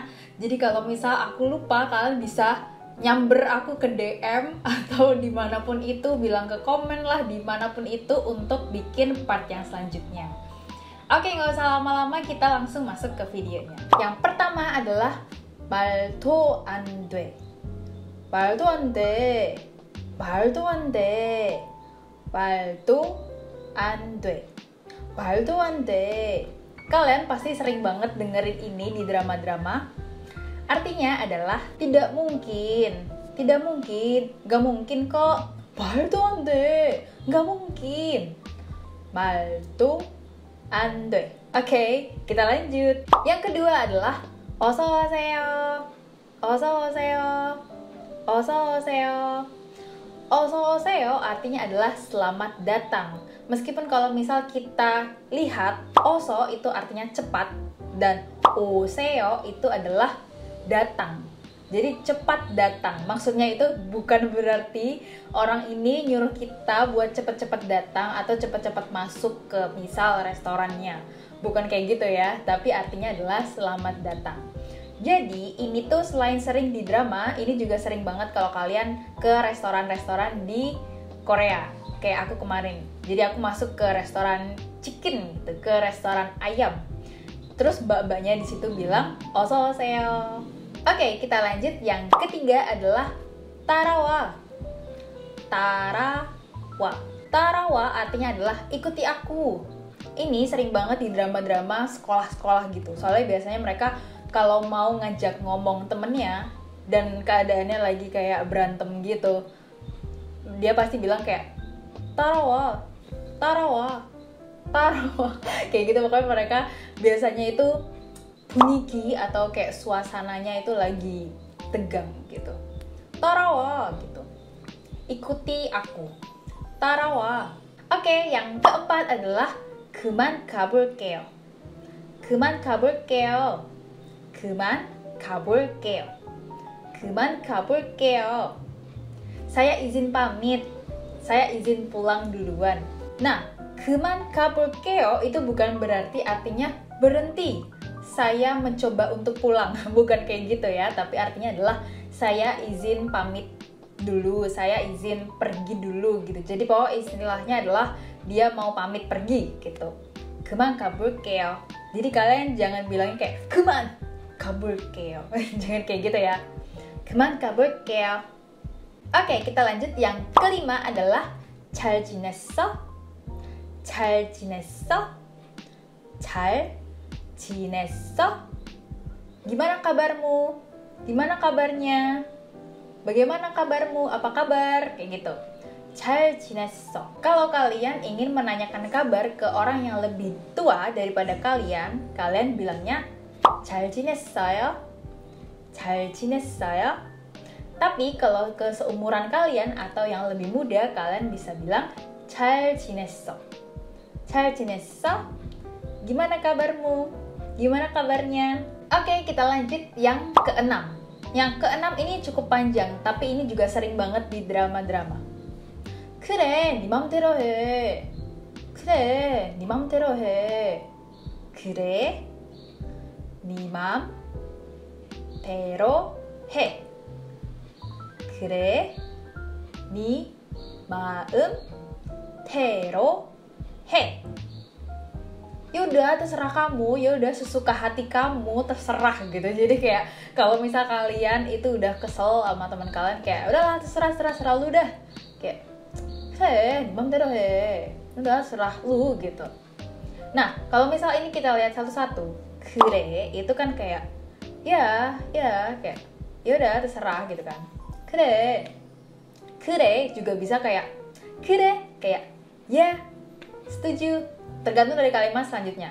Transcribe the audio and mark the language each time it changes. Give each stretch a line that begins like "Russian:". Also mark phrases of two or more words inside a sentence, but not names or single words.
Indonesian: Jadi kalau misal aku lupa, kalian bisa nyamber aku ke DM atau dimanapun itu, bilang ke komen lah dimanapun itu untuk bikin part yang selanjutnya. Oke, nggak usah lama-lama, kita langsung masuk ke videonya. Yang pertama adalah
Korean: 말도 안 돼. 말도 안 돼. 말도 안 돼. 말도 안 돼. 말도 안 돼.
Indonesian: Kalian pasti sering banget dengerin ini di drama-drama. Artinya adalah tidak mungkin, gak mungkin kok.
Korean: 말도 안 돼,
Indonesian: gak mungkin.
Korean: 말도 안 돼.
Indonesian: Oke, kita lanjut. Yang kedua adalah
Korean: 어서 오세요, 어서 오세요, 어서 오세요. 어서 오세요
Indonesian: artinya adalah selamat datang. Meskipun kalau misal kita lihat oso itu artinya cepat, dan 오세요 itu adalah datang. Jadi cepat datang. Maksudnya itu bukan berarti orang ini nyuruh kita buat cepet-cepet datang atau cepet-cepet masuk ke misal restorannya. Bukan kayak gitu ya, tapi artinya adalah selamat datang. Jadi ini tuh selain sering di drama, ini juga sering banget kalau kalian ke restoran-restoran di Korea. Kayak aku kemarin. Jadi aku masuk ke restoran chicken gitu, ke restoran ayam. Terus mbak-mbaknya di situ bilang
Korean: 어서 오세요.
Indonesian: Oke, kita lanjut. Yang ketiga adalah 따라와.
Korean: 따라와. 따라와
Indonesian: artinya adalah ikuti aku. Ini sering banget di drama-drama sekolah-sekolah gitu. Soalnya biasanya mereka kalau mau ngajak ngomong temennya dan keadaannya lagi kayak berantem gitu, dia pasti bilang kayak
Korean: 따라와, 따라와, 따라와.
Indonesian: Kayak gitu. Pokoknya mereka biasanya itu 분위기 atau kayak suasananya itu lagi tegang gitu. 따라와 gitu. Ikuti aku. 따라와. Oke, yang keempat adalah
Korean: 그만 가볼게요.
Indonesian: 그만 가볼게요. 그만 가볼게요. 그만 가볼게요. Saya izin pamit. Saya izin pulang duluan. Nah,
Korean: 그만 가볼게요
Indonesian: itu bukan berarti artinya berhenti. Saya mencoba untuk pulang, bukan kayak gitu ya, tapi artinya adalah saya izin pamit dulu, saya izin pergi dulu gitu. Jadi pokoknya istilahnya adalah dia mau pamit pergi gitu.
Korean: 그만 가볼게요.
Indonesian: Jadi kalian jangan bilangin kayak
Korean: 그만 가볼게요.
Indonesian: Jangan kayak gitu ya.
Korean: 그만 가볼게요.
Indonesian: Oke, kita lanjut. Yang kelima adalah
Korean: 잘 지냈어? 잘 지냈어? 잘 지냈어?
Indonesian: Gimana kabarmu? Gimana kabarnya? Bagaimana kabarmu? Apa kabar? Kayak gitu.
Korean: 잘 지냈어.
Indonesian: Kalau kalian ingin menanyakan kabar ke orang yang lebih tua daripada kalian, kalian bilangnya
Korean: 잘 지냈어요? 잘 지냈어요?
Indonesian: Tapi kalau ke seumuran kalian atau yang lebih muda, kalian bisa bilang
Korean: 잘 지냈어. 잘 지냈어?
Indonesian: Gimana kabarmu? Gimana kabarnya? Oke, kita lanjut yang keenam. Yang keenam ini cukup panjang, tapi ini juga sering banget di drama-drama.
Korean: 그래, 네 맘대로 해. 그래, 네 맘대로 해. 그래, 네 맘대로 해. 그래, 네 마음대로 해.
Indonesian: Ya udah terserah kamu, ya udah sesuka hati kamu, terserah gitu. Jadi kayak kalau misal kalian itu udah kesel sama teman kalian, kayak udahlah terserah lu dah, kayak
Korean: 맘대로 해,
Indonesian: udah serah lu gitu. Nah kalau misal ini kita lihat satu-satu, kure itu kan kayak ya kayak ya udah terserah gitu kan. Kure juga bisa kayak kayak ya setuju, tergantung dari kalimat selanjutnya.